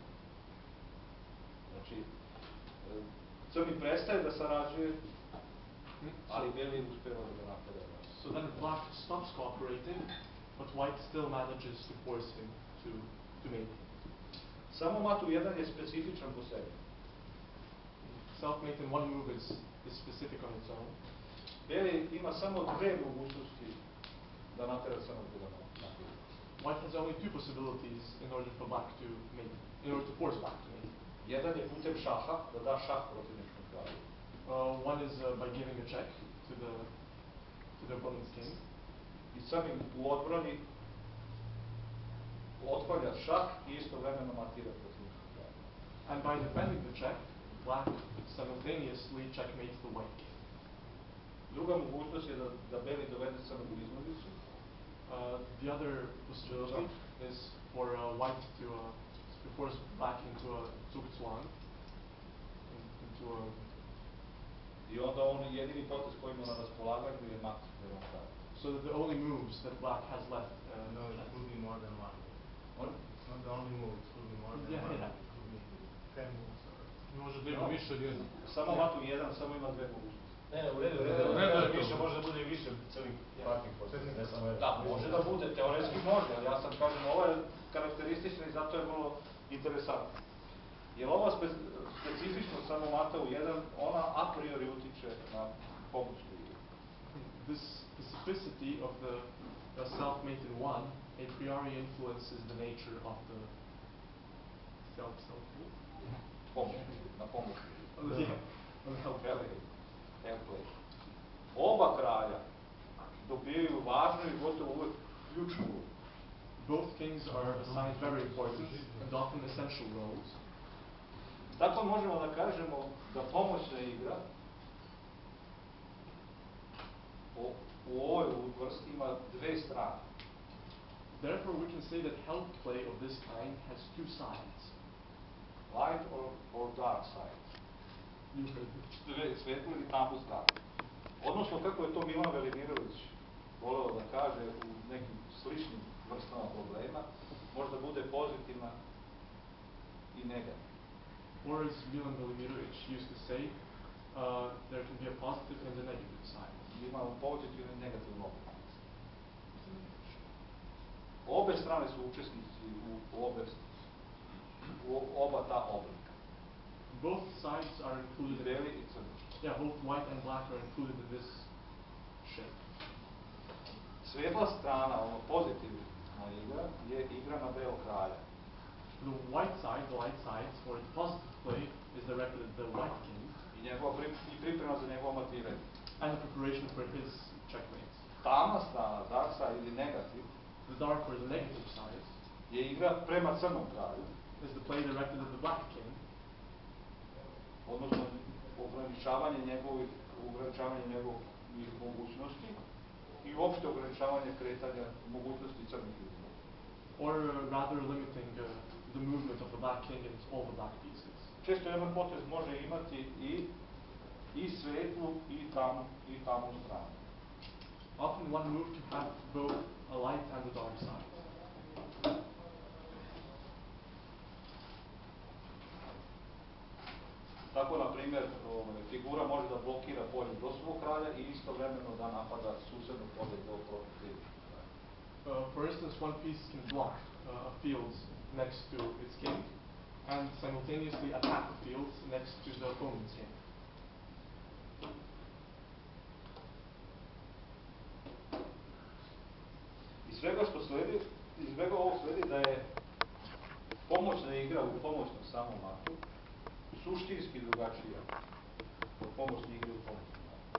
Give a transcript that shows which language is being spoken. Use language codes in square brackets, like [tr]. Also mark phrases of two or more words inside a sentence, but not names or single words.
[sr] Znači, crni prestaje da sarađuje, ali beli uspeva da ga natera. [en] So then black stops cooperating, but white still manages to force him to mate. [sr] Samo matu 1 je specifičan po sebi. [en] Self-mate in 1 move is specific on its own. [sr] Beli ima samo 2 mogućnosti da natera crnog da ga natera. [en] White has only 2 possibilities in order for black to mate, in order to force black to mate. [sr] Jedan je putem šaha, da da šah protivničkom kralju. [en] One is by giving a check to the opponent's king. [sr] I crni u odbrani otklanja šah i istovremeno matira protivničkom kralju. [en] And by defending the check, black simultaneously checkmates the white king. [sr] Druga mogućnost je da beli dovede crnog u iznudicu. [en] The other possibility is for white to force black into a zugzwang, into a... [sr] I onda on jedini potez koji ima na raspolaganju je mat. [en] So that the only moves that black has left... No, it could be more than 1. What? It's not the only move, it could be more than 1. Yeah. It could be 10 moves or... [sr] Može da ima više od jedna. Samo matu 1, samo ima 2 mogućnosti. Ne, u redu, više može da bude i više crnih partnih poteza, ne samo jedan. Da, može da bude, teoretski može, ali ja sad kažem, ovo je karakteristično i zato je vrlo interesantno. Jer ova specifičnost samo mata u 1, ona [la] a priori [sr] utiče na pomoćnu igru. [en] This specificity of the self-mate in 1 [la] a priori [en] influences the nature of the self-mate. [sr] Na pomoćnu igru. [en] On the help play. [sr] Oba kralja dobijaju važnu i gotovo uvek ključnu ulogu. [en] Both kings are assigned very important and often essential roles. [sr] Tako možemo da kažemo da pomoćna igra u ovoj vrsti ima 2 strane. [en] Therefore, we can say that help play of this kind has 2 sides. Light or dark side. [sr] Svetlu ili tamnu stranu. Odnosno, kako je to Milan Velimirović voleo da kaže u nekim sličnim vrstama problema, možda bude pozitivna i negativna. [en] Or as Milan Velimirović used to say, there can be a positive and a negative side. [sr] Imamo pozitivnu i negativnu oblika. Obe strane su učesnici u oba ta oblika. [en] Both sides are included. [sr] Beli i crni. [en] Yeah, both white and black are included in this shape. [sr] Svetla strana, ono pozitivna igra, je igra na [en] the light side, or the positive play, is directed at the white king. [sr] I priprema za njegovo matiranje. [en] And the preparation for his checkmate. [sr] Tamna strana, [en] dark side [sr] ili negativ, [en] The dark or the negative side [sr] je igra prema crnom kralju, [en] is the play directed at the black king, [sr] odnosno ograničavanje njegovih mogućnosti i uopšte ograničavanje kretanja mogućnosti crnih izbora. [en] or rather limiting the movement of the black king and all the black pieces. [sr] Često jedan potez može imati i svetlu i tamnu stranu. [en] Often one move can have both a light and a dark side. [sr] Tako, na primjer, figura može da blokira polje do svog kralja i istovremeno da napada susedno polje do protiv. [en] For instance, one piece can block a field next to its king, and simultaneously attack the field next to the opponent's king. [sr] Iz svega ovog sledi da je pomoćna igra u pomoćnom samom matu suštinski drugačija od pomoćne igre u pomoćnom matu.